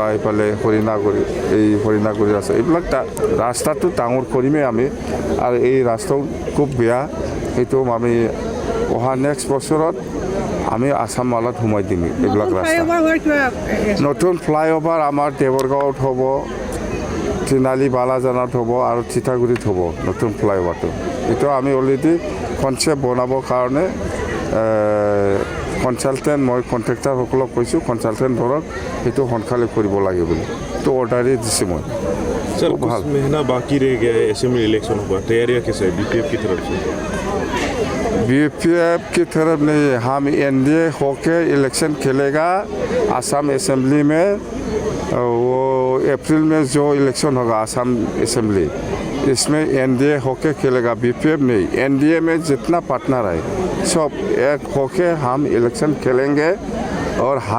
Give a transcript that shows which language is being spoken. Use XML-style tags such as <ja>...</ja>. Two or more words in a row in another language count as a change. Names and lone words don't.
<as>এইফালে হৰিণাগুৰি ৰাস্তা এইবিলাক ৰাস্তাটো ডাঙৰ কৰিমেই আমি আৰু এই ৰাস্তাও খুব বেয়া সেইটো আমি অহা নেক্সট বছৰত আমি আসাম মালাত সোমাই দিম এইবিলাক ৰাস্তা নতুন ফ্লাইঅভাৰ আমাৰ দেৱৰগাঁৱত হ'ব তিনালি বালাজানত হ'ব আৰু চিতাগুৰিত হ'ব নতুন ফ্লাইঅভাৰটো এইটো আমি অলৰেডি কনচেপ্ট বনাবৰ কাৰণে কনচালটেণ্ট মই কণ্ট্ৰেক্টাৰসকলক কৈছোঁ কনচালটেণ্ট ধৰক সেইটো সোনকালে কৰিব লাগে বুলি তো অৰ্ডাৰেই দিছোঁ মই</as> <hi>सर कुछ महीना बाकी रह गया है असेंबली इलेक्शन हुआ तैयारियाँ कैसे है BPF की तरफ से BPF की तरफ नहीं हम NDA होके इलेक्शन खेलेगा आसाम असेंबली में वो अप्रैल में जो इलेक्शन होगा आसाम असेंबली इसमें NDA होके खेलेगा BPF नहीं NDA में जितना पार्टनर है सब एक होके हम इलेक्शन खेलेंगे और</hi>